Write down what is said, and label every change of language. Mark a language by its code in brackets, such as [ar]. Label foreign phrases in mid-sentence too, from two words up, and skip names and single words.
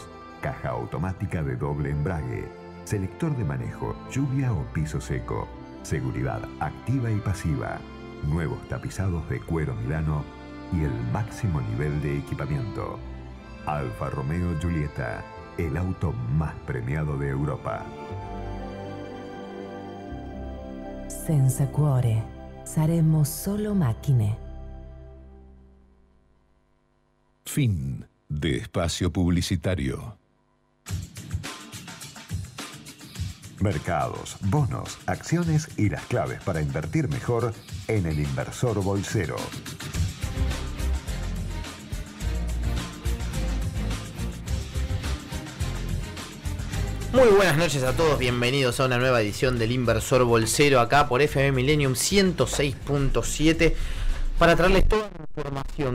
[es] Caja automática de doble embrague. Selector de manejo, lluvia o piso seco. Seguridad activa y pasiva. Nuevos tapizados de cuero Milano y el máximo nivel de equipamiento. Alfa Romeo Giulietta, el auto más premiado de Europa. [it] Senza cuore, saremo solo macchine. [es] Fin de espacio publicitario. Mercados, bonos, acciones y las claves para invertir mejor en el Inversor Bolsero. Muy buenas noches a todos, bienvenidos a una nueva edición del Inversor Bolsero acá por FM Millennium 106.7 para traerles toda la información.